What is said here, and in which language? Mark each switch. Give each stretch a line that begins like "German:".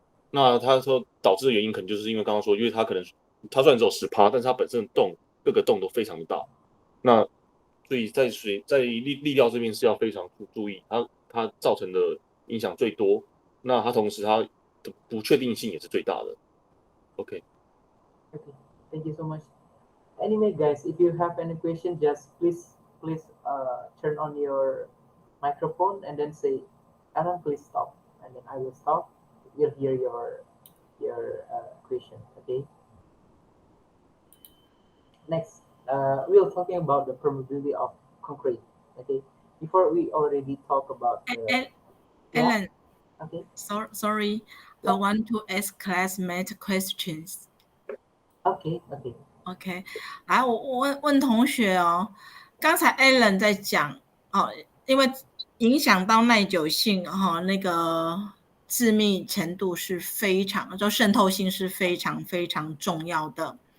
Chinese: 那他说导致的原因可能就是因为刚刚说，因为它虽然只有10%，但是它本身的各个洞都非常的大。那所以在力料这边是要非常注意，它造成的影响最多。那它同时它的不确定性也是最大的。
English: OK. Okay. Thank you so much. Anyway, guys, if you have any question, just please turn on your microphone and then say, "Aaron, please stop," and then I will stop. We'll hear your question. Okay. Next. We're talking about the permeability of concrete. Okay, before we already talk about Alan. Okay. Sorry, I want to ask classmate questions. Okay.
Chinese: 来，我问同学哦，刚才 Alan 在讲哦，因为影响到耐久性那个致密程度是就渗透性是非常非常重要的。